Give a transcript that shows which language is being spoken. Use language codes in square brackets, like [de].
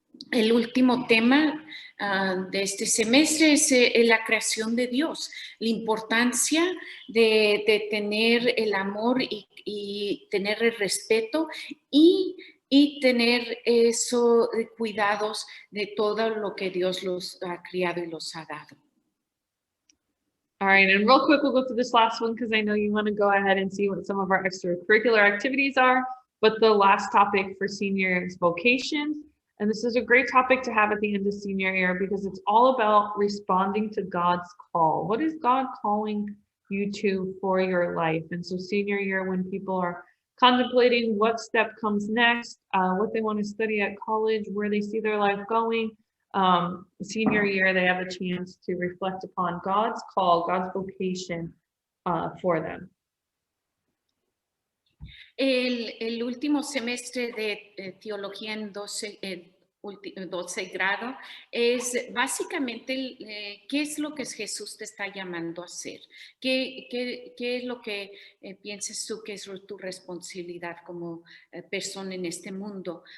[es] El último tema de este semestre es la creación de Dios, la importancia de tener el amor y tener el respeto y tener eso de cuidados de todo lo que Dios los ha criado y los ha dado. [en] All right, and real quick, we'll go through this last one because I know you want to go ahead and see what some of our extracurricular activities are. But the last topic for senior year is vocation. And this is a great topic to have at the end of senior year because it's all about responding to God's call. What is God calling you to for your life? And so senior year, when people are contemplating what step comes next, what they want to study at college, where they see their life going, senior year, they have a chance to reflect upon God's call, God's vocation for them. [es] El último semestre de teología en 12 grado, es básicamente qué es lo que Jesús te está llamando a hacer, qué es lo que piensas tú que es tu responsabilidad como persona en este mundo.